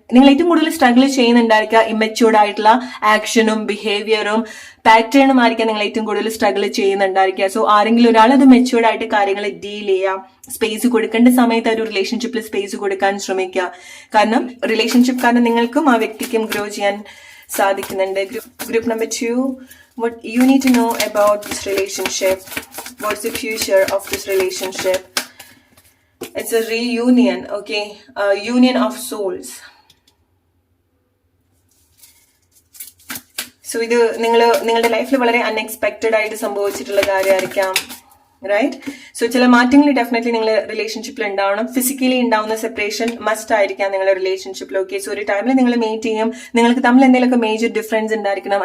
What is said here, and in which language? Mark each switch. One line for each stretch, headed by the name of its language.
Malayalam: നിങ്ങൾ ഏറ്റവും കൂടുതൽ സ്ട്രഗിൾ ചെയ്യുന്നുണ്ടായിരിക്കുക ഇമ്മച്യൂർഡ് ആയിട്ടുള്ള ആക്ഷനും ബിഹേവിയറും പാറ്റേണും ആയിരിക്കാം നിങ്ങൾ ഏറ്റവും കൂടുതൽ സ്ട്രഗിൾ ചെയ്യുന്നുണ്ടായിരിക്കുക. സോ ആരെങ്കിലും ഒരാൾ അത് മെച്യൂർഡ് ആയിട്ട് കാര്യങ്ങൾ ഡീൽ ചെയ്യാം. സ്പേസ് കൊടുക്കേണ്ട സമയത്ത് ഒരു റിലേഷൻഷിപ്പിൽ സ്പേസ് കൊടുക്കാൻ ശ്രമിക്കുക. കാരണം റിലേഷൻഷിപ്പ് കാരണം നിങ്ങൾക്കും ആ വ്യക്തിക്കും ഗ്രോ ചെയ്യാൻ സാധിക്കുന്നുണ്ട്.
English: Group number 2, what you need to know about this relationship, what's the future of this relationship. It's a reunion, okay, a union of souls.
Malayalam: So ഇത് നിങ്ങളുടെ ലൈഫിൽ വളരെ അൺഎക്സ്പെക്റ്റഡ് ആയിട്ട് സംഭവിച്ചിട്ടുള്ള കാര്യമായിരിക്കാം, റൈറ്റ്? സോ ചില മാറ്റങ്ങൾ ഡെഫിനറ്റ്ലി നിങ്ങൾ റിലേഷൻഷിപ്പിൽ ഉണ്ടാവണം. ഫിസിക്കലി ഉണ്ടാവുന്ന സെപ്പറേഷൻ മസ്റ്റ് ആയിരിക്കാം നിങ്ങളുടെ റിലേഷൻഷിപ്പിൽ. ഓക്കെ, സോ ഒരു ടൈമിൽ നിങ്ങൾ മീറ്റ് ചെയ്യും, നിങ്ങൾക്ക് തമ്മിൽ എന്തെങ്കിലുമൊക്കെ മേജർ ഡിഫറൻസ് ഉണ്ടായിരിക്കണം.